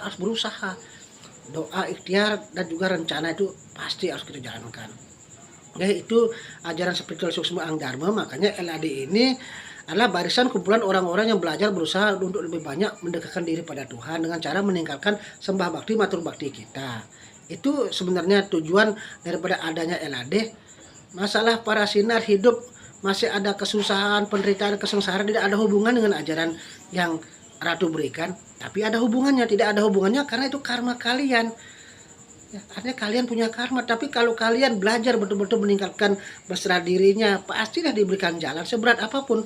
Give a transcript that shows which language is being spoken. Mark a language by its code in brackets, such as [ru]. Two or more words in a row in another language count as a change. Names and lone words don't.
[id] Harus berusaha. Doa, ikhtiar, dan juga rencana itu pasti harus kita jalankan. Ya, itu ajaran spiritual Suksma Angling Dharma. Makanya LAD ini adalah barisan kumpulan orang-orang yang belajar berusaha untuk lebih banyak mendekatkan diri pada Tuhan dengan cara meningkatkan sembah bakti, matur bakti kita. Itu sebenarnya tujuan daripada adanya LAD Masalah para sinar hidup masih ada kesusahan, penderitaan, kesengsaraan, tidak ada hubungan dengan ajaran yang Ratu berikan, tapi ada hubungannya. Tidak ada hubungannya karena itu karma kalian. Ya, artinya kalian punya karma, tapi kalau kalian belajar betul-betul meningkatkan berserah dirinya, pastilah diberikan jalan seberat apapun.